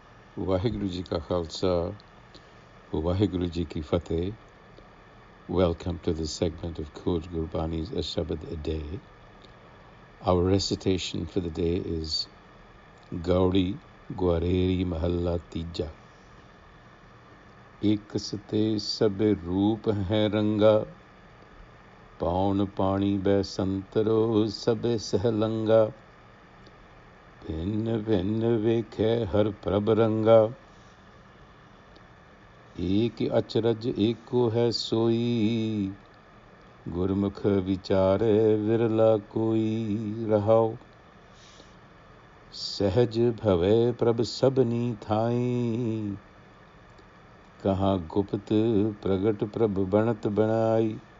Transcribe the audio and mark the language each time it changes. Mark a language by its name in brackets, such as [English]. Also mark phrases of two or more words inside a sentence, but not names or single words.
[Punjabi] ਵਾਹਿਗੁਰੂ ਜੀ ਕਾ ਖ਼ਾਲਸਾ, ਵਾਹਿਗੁਰੂ ਜੀ ਕੀ ਫ਼ਤਹਿ. [English] Welcome to this segment of Khoj Gurbani's a-sabad-a-day. Our recitation for the day is Gaudi Gwareri Mahalla Tija. [Punjabi] ਏਕਸ ਤੇ ਰੂਪ ਹੈ ਰੰਗਾ, ਪਉਣ ਪਾਣੀ ਬੈਸੰਤਰੋ ਸਭੇ ਸਹਲੰਗਾ. ਭਿੰਨ ਭਿੰਨ ਵੇਖੇ ਹਰਿ ਪ੍ਰਭ ਰੰਗਾ. ਏਕ ਅਚਰਜ ਏਕੋ ਹੈ ਸੋਈ, ਗੁਰਮੁਖ ਵਿਚਾਰੇ ਵਿਰਲਾ ਕੋਈ ਰਹਾਓ। ਸਹਜ ਭਵੇ ਪ੍ਰਭ ਸਭਨੀ ਥਾਈ, ਕਹਾਂ ਗੁਪਤ ਪ੍ਰਗਟ ਪ੍ਰਭ ਬਣਤ ਬਣਾਈ।